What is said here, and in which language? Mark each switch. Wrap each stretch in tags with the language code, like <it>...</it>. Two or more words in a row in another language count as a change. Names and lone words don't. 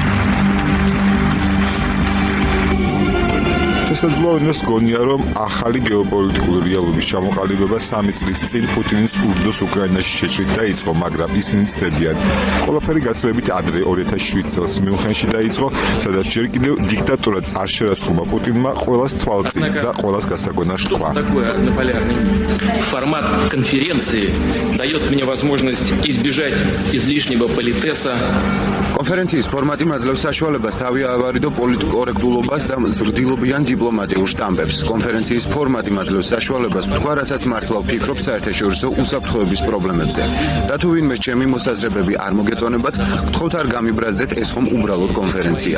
<ka>შესაძლოა იმას გონია, რომ ახალი გეოპოლიტიკური რეალობის ჩამოყალიბება 3 წლის წინ პუტინის ურდოს უკრაინაში შეჭრით დაიწყო, მაგრამ ისინი ცდებიან. ყველაფერი გაცილებით ადრე 2007 წელს მიუნხენში დაიწყო, სადაც ჯერ კიდევ დიქტატურად არ შერაცხულმა პუტინმა ყველას თვალწინ და ყველას გასაკვენარში თქვა.</ka> <ru>Формат конференции дает мне возможность избежать излишнего политеса.</ru> <ka>კონფერენციის ფორმატი მაძლევს საშუალებას თავი ავარიდო პოლიტკორექტულობას და ზრდილობიან დიპლომატიურ შტამპებს. კონფერენციის ფორმატი მაძლევს საშუალებას თქვა, რასაც მართლა ვფიქრობ საერთაშორისო უსაფრთხოების პრობლემებზე. და თუ ვინმეს ჩემი მოსაზრებები არ მოგეწონებათ, გთხოვთ არ გამიბრაზდეთ, ეს ხომ უბრალოდ კონფერენცია.</ka>